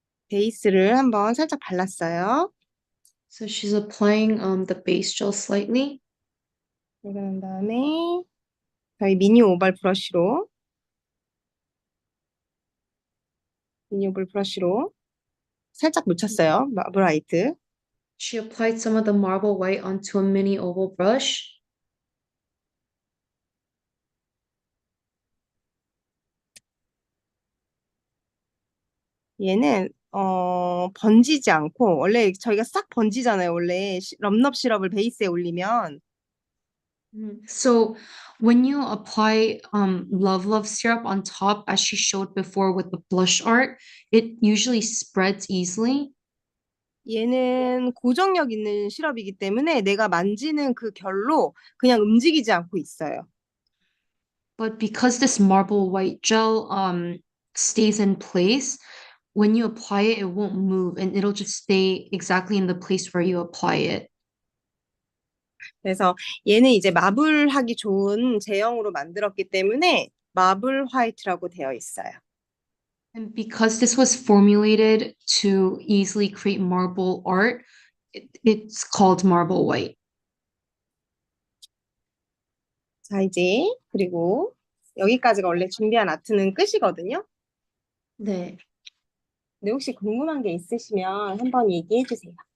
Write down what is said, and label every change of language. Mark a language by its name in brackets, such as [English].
[Korean] 베이스를 한번 살짝 발랐어요. [English] So she's applying the base gel slightly. [Korean] 그런 다음에 저희 미니 오발 브러쉬로 미니 오발 브러쉬로 살짝 묻혔어요. 마블 화이트. [English] She applied some of the marble white onto a mini oval brush. [Korean] 얘는 번지지 않고 원래 저희가 싹 번지잖아요. 원래 럼럽 시럽을 베이스에 올리면 [English] So when you apply Love Love syrup on top, as she showed before with the blush art, it usually spreads easily. [Korean] 얘는 고정력 있는 시럽이기 때문에 내가 만지는 그 결로 그냥 움직이지 않고 있어요. [English] But because this marble white gel stays in place, when you apply it, it won't move and it'll just stay exactly in the place where you apply it. [Korean] 그래서 얘는 이제 마블하기 좋은 제형으로 만들었기 때문에 마블 화이트라고 되어 있어요. [English] And because this was formulated to easily create marble art, it's called marble white. [Korean] 자, 이제 그리고 여기까지가 원래 준비한 아트는 끝이거든요. 네. 근데 혹시 궁금한 게 있으시면 한번 얘기해 주세요.